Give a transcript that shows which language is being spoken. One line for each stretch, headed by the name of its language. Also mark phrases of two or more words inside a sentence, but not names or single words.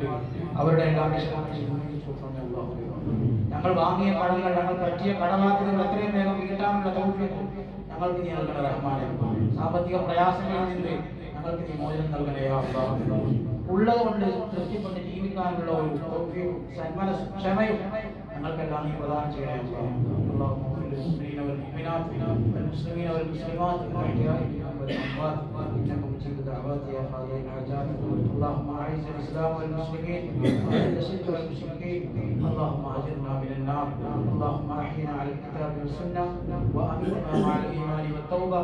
Malayalam: അവരുടെ എല്ലാം ഞങ്ങൾ വാങ്ങിയ കടങ്ങൾ, ഞങ്ങൾ പറ്റിയ കടബാധ്യതകൾ എത്രയും വേഗം വീട്ടാനുള്ള തൗഫീഖ് ഞങ്ങൾക്ക് നീ നൽകണേ റഹ്മാനേ. സാമ്പത്തിക പ്രയാസങ്ങളിൽ നിന്ന് ഞങ്ങൾക്ക് നീ മോചനം നൽകണേ അല്ലാഹ്. ഉള്ളത് കൊണ്ട് തൃപ്തിപ്പെട്ട് ജീവിക്കാനുള്ള ഒരു തൗഫീഖും ക്ഷമയും ഞങ്ങൾക്കെല്ലാം നീ പ്രദാനം ചെയ്യണേ അല്ലാഹ്.
Arabic: والمؤمنات والمسلمين والمسلمات الأحياء والأموات إنك مجيب الدعوات يا قاضي الحاجات. اللهم أعز الإسلام والمسلمين وأذل الشرك والمشركين. اللهم أجرنا من النار. اللهم أحينا على الكتاب والسنة وأمتنا مع الإيمان والتوبة.